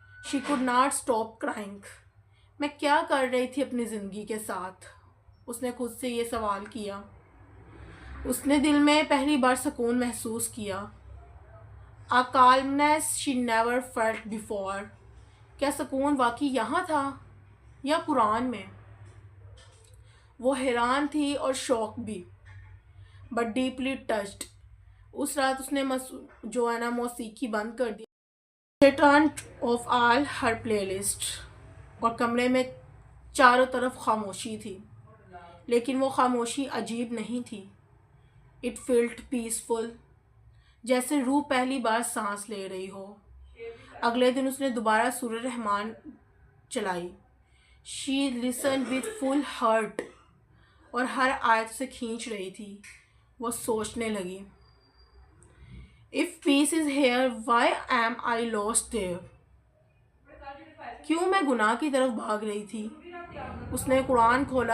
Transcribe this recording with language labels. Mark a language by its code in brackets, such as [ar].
[en] She could not stop crying. [ur] میں کیا کر رہی تھی اپنی زندگی کے ساتھ؟ اس نے خود سے یہ سوال کیا. اس نے دل میں پہلی بار سکون محسوس کیا. [en] A calmness she never felt before. [ur] کیا سکون واقعی یہاں تھا یا قرآن میں؟ وہ حیران تھی اور شوق بھی, [en] but deeply touched. [ur] اس رات اس نے موسیقی بند کر دی. [en] She turned off all her playlist. [ur] اور کمرے میں چاروں طرف خاموشی تھی. لیکن وہ خاموشی عجیب نہیں تھی. [en] It felt peaceful. [ur] جیسے روح پہلی بار سانس لے رہی ہو. اگلے دن اس نے دوبارہ سورہ رحمان چلائی. [en] She listened with full heart. [ur] اور ہر آیت اسے کھینچ رہی تھی. وہ سوچنے لگی, [en] If peace is here, why am I lost there? [ur] کیوں میں گناہ کی طرف بھاگ رہی تھی؟ اس نے قرآن کھولا.